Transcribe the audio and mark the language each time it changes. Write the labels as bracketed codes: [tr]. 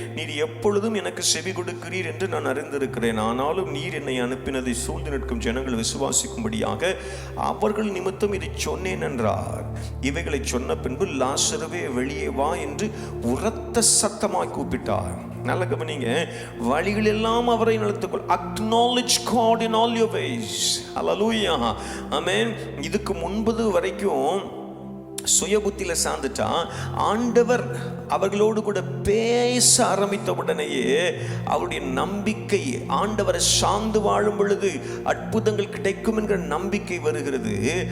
[ta] நீர் எப்பொழுதும் எனக்கு செவி கொடுக்கிறீர் என்று நான் அறிந்திருக்கிறேன். ஆனாலும் நீர் என்னை அனுப்பினதை சூழ்ந்து நிற்கும் ஜனங்கள் விசுவாசிக்கும்படியாக அவர்கள் நிமித்தம் இதை சொன்னேன் என்றார். இவைகளை சொன்ன பின்பு, லாசருவே வெளியே வா என்று உரத்த சத்தமாய் கூப்பிட்டார். நல்ல கவனிங்க. வழிகள் எல்லாம் அவரை நடத்துக்கொள். [en] Acknowledge God in all your ways. Hallelujah. Amen. [ta] இதுக்கு முன்பது வரைக்கும் சுய புத்தியில சார்ந்துட்டா, ஆண்டவர் அவர்களோடு கூட பேச ஆரம்பித்த உடனேயே அவருடைய நம்பிக்கை, ஆண்டவரை சார்ந்து வாழும் பொழுது அற்புதங்கள் கிடைக்கும் என்கிற நம்பிக்கை வருகிறது.